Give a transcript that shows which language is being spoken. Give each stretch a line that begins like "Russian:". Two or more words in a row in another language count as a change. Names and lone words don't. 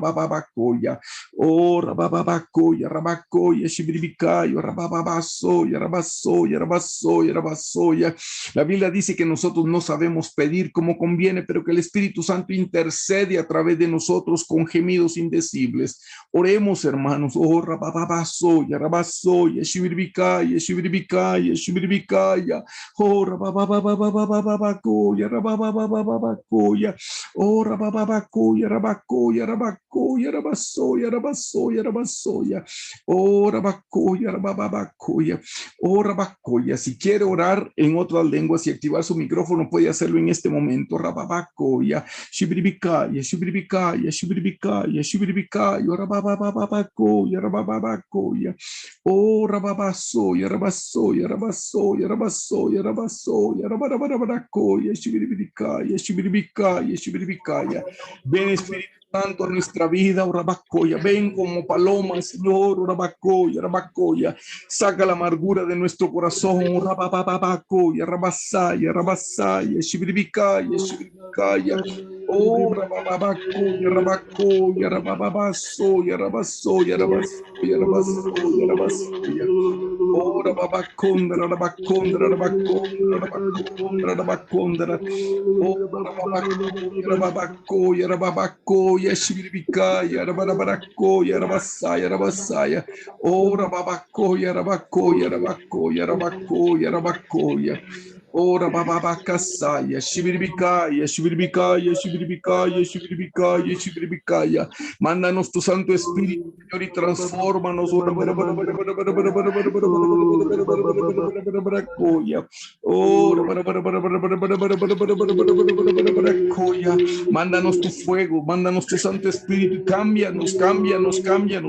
Spanish: La Biblia dice que nosotros no sabemos pedir como conviene, pero que el Espíritu Santo intercede a través de nosotros con gemidos indecibles. Oremos, hermanos. Oh, rababasoya, rabasoya, shibiribikaya, shibiribikaya, shibiribikaya. Oh, rabababababababacoya, rabababababacoya. Oh, rabababacoya, rabacoya, rabacoya, rabasoya, rabasoya, rabasoya. Oh, rabacoya, rabababacoya. Oh, rabacoya. Si quiere orar en otras lenguas y activar su micrófono, puede hacerlo en este momento. Rababacoya, shibiribikaya, shibiribikaya, shibiribikaya, shibiribikaya, rababababacoya, rabababacoya. Oh, rababasoya, rabasoya, rabasoya, rabasoya, rabasoya, rabarabarabaracoya, shibiribikaya, shibiribikaya, shibiribikaya. Ven, Espíritu Santo, a nuestra vida, oh, rabacoya. Ven como paloma, Señor, oh, rabacoya, rabacoya. Saca la amargura de nuestro corazón, oh, rabababacoya, rabasaya, rabasaya, shibiribikaya, shibiribikaya. Oh, rabababacoya, rabacoya, rabababasoya, rabasoya, rabasoya, rabasoya, rabasoya. Oh, rababacondra, rabacondra, rabacondra, rabacondra, rabacondra. Oh, rababacoya, rababacoya, rababacoya, shibiribikaya, rabarabacoya, rabasaya, rabasaya. Oh, rababacoya, rabacoya, rabacoya, rabacoya, rabacoya. Ora bababacasaya, shibiribicaya, shibiribicaya, shibiribicaya, shibiribicaya, shibiribicaya. Mándanos tu Santo Espíritu, Señor, y transfórmanos. Ora mándanos tu fuego, mándanos tu Santo Espíritu y cámbianos, cámbianos, cámbianos.